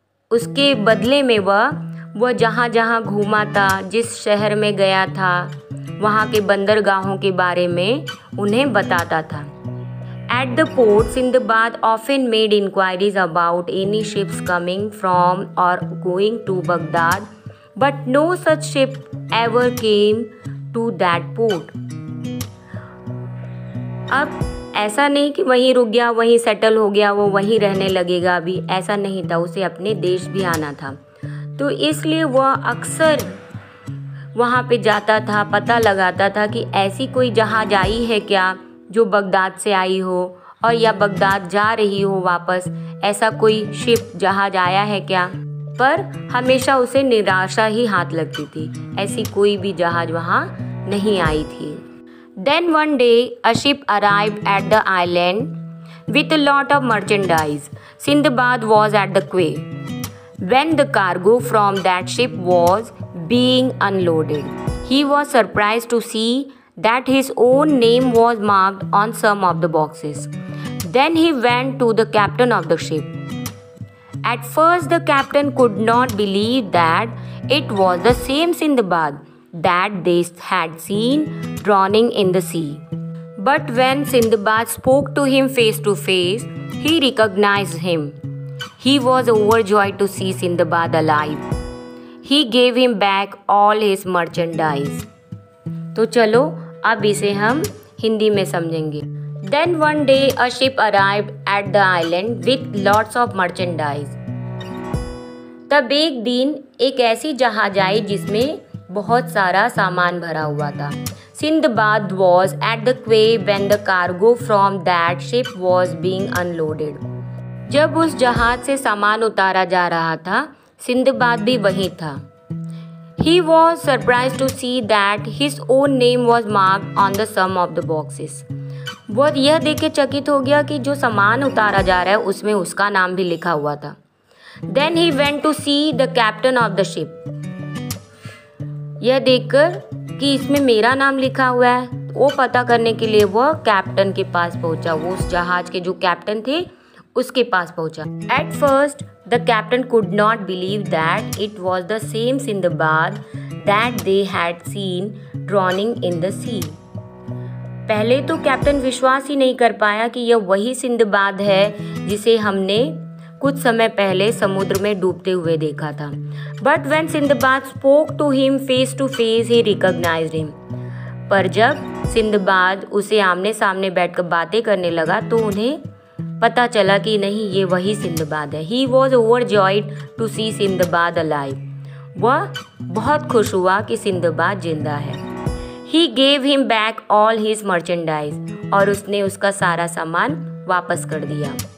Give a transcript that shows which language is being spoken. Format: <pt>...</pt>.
<hi>उसके बदले में वह जहाँ जहाँ घूमा था, जिस शहर में गया था, वहाँ के बंदरगाहों के बारे में उन्हें बताता था।</hi> <en>At the port, Sindbad often made inquiries about any ships coming from or going to Baghdad, but no such ship ever came to that port.</en> <hi>अब ऐसा नहीं कि वहीं रुक गया, वहीं सेटल हो गया, वो वहीं रहने लगेगा अभी, ऐसा नहीं था, उसे अपने देश भी आना था। तो इसलिए वह अक्सर वहाँ पे जाता था, पता लगाता था कि ऐसी कोई जहाज आई है क्या जो बगदाद से आई हो, और या बगदाद जा रही हो वापस, ऐसा कोई शिप जहाज आया है क्या। पर हमेशा उसे निराशा ही हाथ लगती थी, ऐसी कोई भी जहाज वहाँ नहीं आई थी।</hi> <en>Then one day a ship arrived at the island with a lot of merchandise. Sindbad was at the quay when the cargo from that ship was being unloaded. He was surprised to see that his own name was marked on some of the boxes. Then he went to the captain of the ship. At first the captain could not believe that it was the same Sindbad that they had seen drowning in the sea. But when Sindbad spoke to him face to face, he recognized him. He was overjoyed to see Sindbad alive. He gave him back all his merchandise.</en> <hi>तो चलो अब इसे हम हिंदी में समझेंगे।</hi> <en>Then one day a ship arrived at the island with lots of merchandise.</en> <hi>तब एक दिन एक ऐसी जहाज आई जिसमें बहुत सारा सामान भरा हुआ था।</hi> <en>Sindbad was at the quay when the cargo from that ship was being unloaded.</en> <hi>जब उस जहाज से सामान उतारा जा रहा था, सिंदबाद भी वहीं था।</hi> <en>He was surprised to see that his own name was marked on the some of the boxes.</en> <hi>वह यह देख के चकित हो गया कि जो सामान उतारा जा रहा है उसमें उसका नाम भी लिखा हुआ था।</hi> <en>Then he went to see the captain of the ship.</en> <hi>यह देखकर कि इसमें मेरा नाम लिखा हुआ है, वो पता करने के लिए वह कैप्टन के पास पहुंचा। वो उस जहाज के जो कैप्टन थे उसके पास पहुंचा।</hi> <en>At first the captain could not believe that it was the same Sindbad that they had seen drowning in the sea.</en> <hi>पहले तो कैप्टन विश्वास ही नहीं कर पाया कि यह वही सिंदबाद है जिसे हमने कुछ समय पहले समुद्र में डूबते हुए देखा था।</hi> <en>But when Sindbad spoke to him face to face, he recognized him.</en> <hi>पर जब सिंदबाद उसे आमने सामने बैठकर बातें करने लगा तो उन्हें पता चला कि नहीं, ये वही सिंदबाद है।</hi> <en>He was overjoyed to see Sindbad alive.</en> <hi>वह बहुत खुश हुआ कि सिंदबाद जिंदा है।</hi> <en>He gave him back all his merchandise.</en> <hi>और उसने उसका सारा सामान वापस कर दिया।</hi>